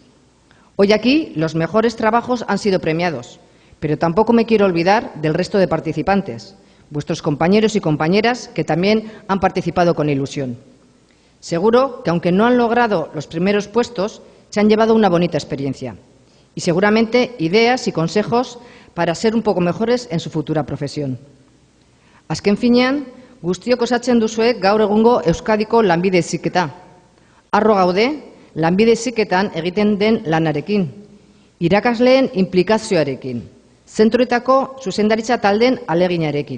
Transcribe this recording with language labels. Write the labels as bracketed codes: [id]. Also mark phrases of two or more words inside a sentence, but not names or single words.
[es] Hoy aquí los mejores trabajos han sido premiados, pero tampoco me quiero olvidar del resto de participantes, vuestros compañeros y compañeras que también han participado con ilusión. Seguro que aunque no han logrado los primeros puestos, se han llevado una bonita experiencia y seguramente ideas y consejos para ser un poco mejores en su futura profesión. [eu] Azken finean, guztiok osatzen duzue gaur egungo Euskadiko lanbide heziketa. Harro gaude, lanbide heziketan egiten den lanarekin, irakasleen inplikazioarekin, zentroetako zuzendaritza taldeen aleginarekin.